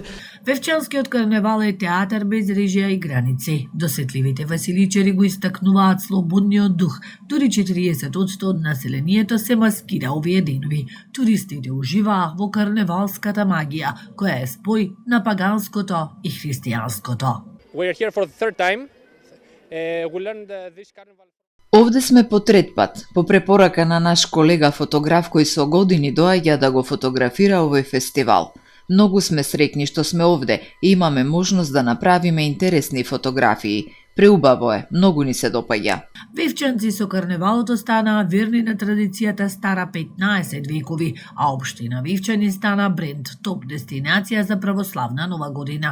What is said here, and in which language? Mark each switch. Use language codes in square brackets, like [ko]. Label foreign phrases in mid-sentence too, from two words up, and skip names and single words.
[mk] Вевчанскиот карневал е театар без режија и граници. Досетливите василичари го истакнуваат слободниот дух. Дури 40% од населението се маскира овие денови. Туристите уживаа во карневалската магија, која е спој на паганското и христијанското. [en] We're here for the third time. We learned this carnival. [mk] Овде сме по трет пат, по препорака на наш колега фотограф кој со години доаѓа да го фотографира овој фестивал. Многу сме среќни што сме овде и имаме можност да направиме интересни фотографии. Преубаво е, многу ни се допаѓа. Вевчанци со карневалот останаа верни на традицијата стара 15 векови, а општина Вевчани стана бренд, топ дестинација за православна нова година.